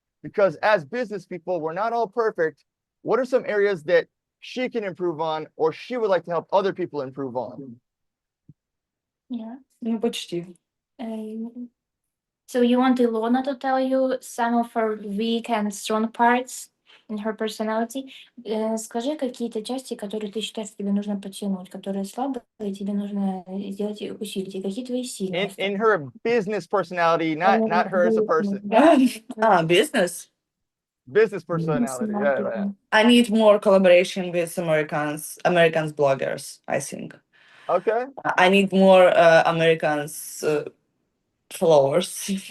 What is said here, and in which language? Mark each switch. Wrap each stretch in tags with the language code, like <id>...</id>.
<en>Because as business people, we're not all perfect. What are some areas that she can improve on or she would like to help other people improve on? Yeah.</en> <ru>Ну, почти.</ru> <en>So you want Ilona to tell you some of her weak and strong parts in her personality?</en> <ru>Скажи какие-то части, которые ты считаешь, тебе нужно подтянуть, которые слабые, и тебе нужно сделать их усилить, и какие твои сильные</ru> <en>In her business personality, not her as a person. Business. Business personality. Yeah. I need more collaboration with Americans bloggers, I think. Okay. I need more Americans followers.</en>